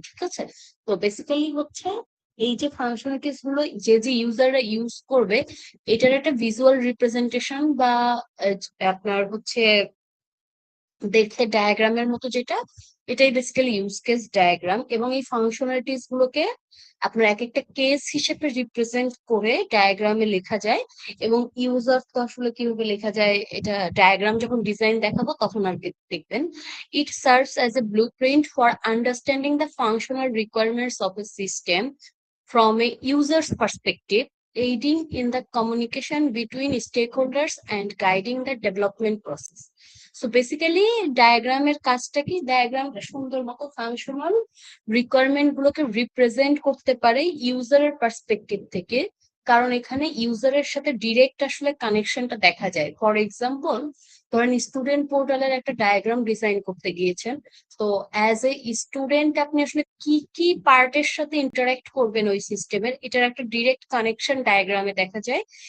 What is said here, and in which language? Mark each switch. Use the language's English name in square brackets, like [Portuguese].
[Bangla] ঠিক আছে, তো বেসিক্যালি হচ্ছে এই যে ফাংশনালিটিস গুলো যে যে ইউজাররা ইউজ করবে, এটার একটা ভিজুয়াল রিপ্রেজেন্টেশন বা আপনার হচ্ছে দেখতে ডায়াগ্রামের মতো যেটা, এটাই বেসিক্যালি ইউজ কেস ডায়াগ্রাম। এবং এই ফাংশনালিটিস গুলোকে আপনার এক একটা কেস হিসেবে রিপ্রেজেন্ট করে ডায়াগ্রামে লেখা যায়। এবং ইউজার তো আসলে কিভাবে লেখা যায়, এটা ডায়াগ্রাম যখন ডিজাইন দেখাবো তখন আর কি দেখবেন। [English] It serves as a blueprint for understanding the functional requirements of a system from a user's perspective, aiding in the communication between stakeholders and guiding the development process. [Bangla] So basically ডায়াগ্রামের কাজটা কি, ডায়াগ্রামটা সুন্দর মতো functional requirement গুলোকে represent করতে পারে ইউজারের perspective থেকে। কারণ এখানে ইউজারের সাথে ডিরেক্ট আসলে কানেকশনটা দেখা যায়। ফর এক্সাম্পল, ধরেন স্টুডেন্ট পোর্টালের একটা ডায়াগ্রাম ডিজাইন করতে গিয়েছেন, তো অ্যাজ এ স্টুডেন্ট আপনি আসলে কি কি পার্টের সাথে ইন্টারাক্ট করবেন ওই সিস্টেমের, এটার একটা ডিরেক্ট কানেকশন ডায়াগ্রামে দেখা যায়।